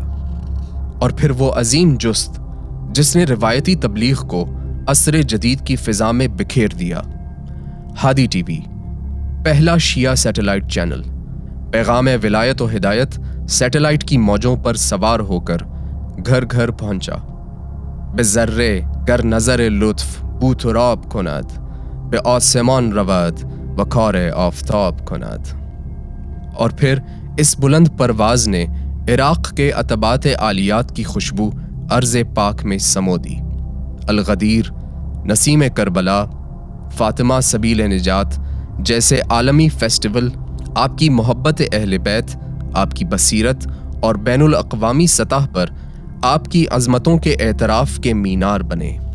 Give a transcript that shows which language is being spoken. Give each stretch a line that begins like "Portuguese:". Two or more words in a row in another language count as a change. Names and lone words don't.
Urdu: اور پھر وہ عظیم جست جس نے روایتی تبلیغ کو عصر جدید کی فضا میں بکھیر دیا، ہادی ٹی وی، پہلا شیعہ سیٹلائٹ چینل، پیغام ولایت و ہدایت سیٹلائٹ کی موجوں پر سوار ہو کر گھر گھر پہنچا۔
Persian: به ذره گر نظر لطف بو تراب کند، به آسمان رود و کار آفتاب کند۔
Urdu: اور پھر اس بلند پرواز نے عراق کے عتبات عالیات کی خوشبو ارض پاک میں سمو دی۔ الغدیر، نسیم کربلا، فاطمہ سبیل نجات جیسے عالمی فیسٹیول آپ کی محبت اہل بیت، آپ کی بصیرت اور بین الاقوامی سطح پر آپ کی عظمتوں کے اعتراف کے مینار بنے۔